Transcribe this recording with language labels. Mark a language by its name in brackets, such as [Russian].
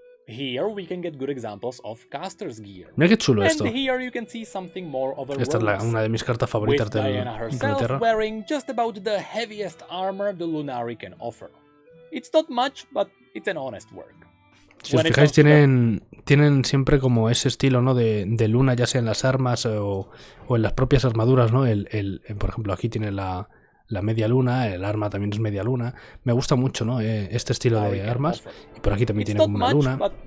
[English] Here we can get good examples of caster's gear. [Spanish] Mira qué chulo esto. [English] And here you can see something more of a [Spanish] Esta es una de mis cartas favoritas de Inglaterra. [English] Wearing just about the heaviest armor the Lunari can offer. It's not much, but it's an honest work. [Spanish] Si os fijáis, tienen siempre como ese estilo, ¿no? de luna, ya sea en las armas o en las propias armaduras, ¿no? Por ejemplo, aquí tiene la media luna, el arma también es media luna. Me gusta mucho, ¿no? Este estilo de armas. Y por aquí también tiene como una luna.